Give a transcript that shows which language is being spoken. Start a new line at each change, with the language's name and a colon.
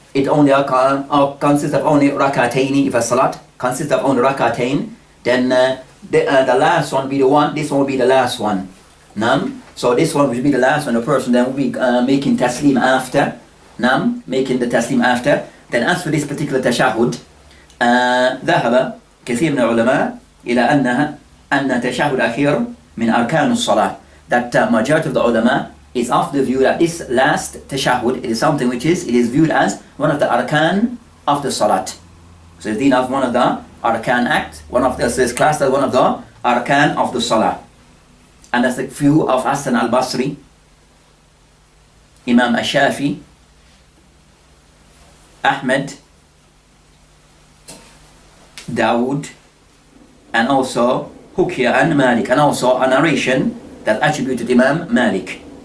English: it only consists of only rak'atayn. If a salat consists of only rak'atayn, then the last one will be the one. This one will be the last one. Nam. So this one will be the last one. The person then will be making taslim after. Nam, making the taslim after. Then as for this particular tashahhud,
Arabic: ذهب كثير من العلماء إلى أن تشهد الأخير من أركان الصلاة.
English: That majority of the ulama is of the view that this last tashahhud, it is something which it is viewed as one of the arkan of the salat. So it's of one of the arkan act, is classed as one of the arkan of the salah. And that's the view of Hasan al-Basri, Imam al-Shafi, Ahmed, Dawood, and also Hukia and Malik, and also a narration that attributed Imam Malik.